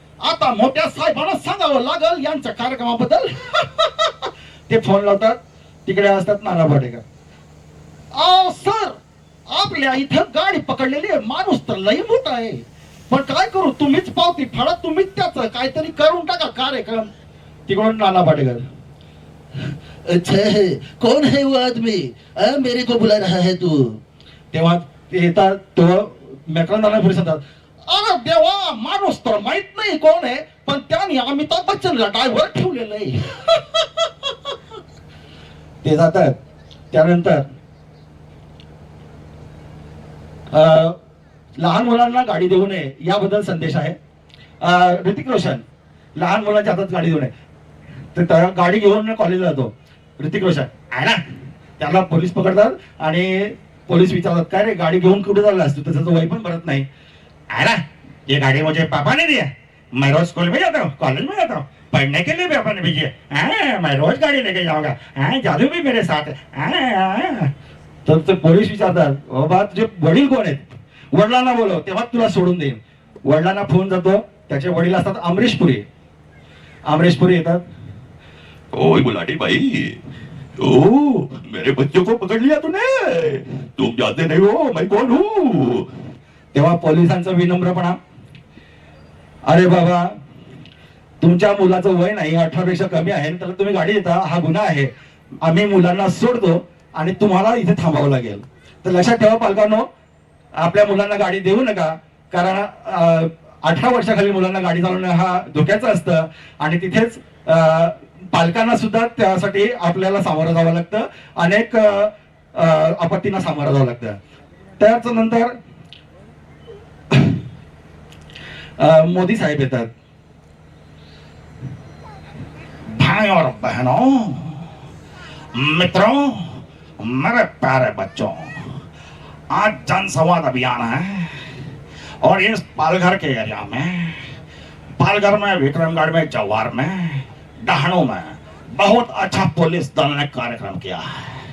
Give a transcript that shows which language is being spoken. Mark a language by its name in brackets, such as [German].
[Marathi] आता मोठ्या साहेबांना सांगावं लागल यांच्या कार्यक्रमाबद्दल. ते फोन लावतात. तिकडे असतात नाना पाटेकर. सर, आपल्या इथं गाडी पकडलेली आहे, माणूस तर लई मोठा आहे, पण काय करू, तुम्हीच पावती फाडा, तुम्हीच त्याचं काहीतरी करून टाका कार्यक्रम. तिकडून नाना पाटेकर, [Hindi] अच्छा है, कौन है वो आदमी? मेरे को बुला रहा है तू? [Marathi] तेव्हा ते येतात तो मॅक्रॉनला पुढे सांगतात, अरे देवा, माणूस तर माहित नाही कोण आहे, पण त्याने अमिताभ बच्चनला ड्रायव्हर ठेवलेलं आहे. ते जातात. त्यानंतर लहान मुलांना गाडी देऊ नये याबद्दल संदेश आहे. ऋतिक रोशन लहान मुलांच्या हातात गाडी देऊ नये. तर त्या गाडी घेऊन कॉलेजला जातो ऋतिक रोशन, आहे ना, त्याला पोलीस पकडतात आणि पोलीस विचारतात, काय रे गाडी घेऊन कुठे चालला असतो, त्याचं वय पण भरत नाही. [Hindi] है ना, ये गाड़ी मुझे पापा ने दिया, मैं रोज स्कूल में जाता हूँ, कॉलेज में जाता हूँ, पढ़ने के लिए भी पापा ने भेजी है, मैं रोज गाड़ी लेके जाऊंगा, जादू भी मेरे साथ है. [Marathi] तर ते पोलीस विचारतात, बाबा तुझे वडील कोण आहेत, वडिलांना बोलव तेव्हा तुला सोडून देईन. वडिलांना फोन जातो, त्याचे वडील असतात अमरीश पुरी. अमरीश पुरी येतात, [Hindi] ओए बुलाटी भाई, ओ मेरे बच्चों को पकड़ लिया तूने, तुम जानते नहीं हो मैं कौन हूँ. [Marathi] तेव्हा पोलिसांचा विनम्रपणा, अरे बाबा तुमच्या मुलाचं वय नाही, 18 पेक्षा कमी आहे, त्याला तुम्ही गाडी देता, हा गुन्हा आहे, आम्ही मुलांना सोडतो आणि तुम्हाला इथे थांबावं लागेल. तर लक्षात ठेवा पालकांनो, आपल्या मुलांना गाडी देऊ नका, कारण 18 वर्षाखाली मुलांना गाडी चालवणं हा धोक्याचं असतं आणि तिथेच पालकांना सुद्धा त्यासाठी आपल्याला सामोरं जावं लागतं, अनेक आपत्तींना सामोरं जावं लागतं. त्याच नंतर मोदी साहेब येतात. [Hindi] भाई और बहनों, मित्रों, मेरे प्यारे बच्चों, आज जन संवाद अभियान है और इस पालघर के एरिया में, पालघर में, विक्रमगढ़ में, जवार में, डहाणू में बहुत अच्छा पुलिस दल ने कार्यक्रम किया है.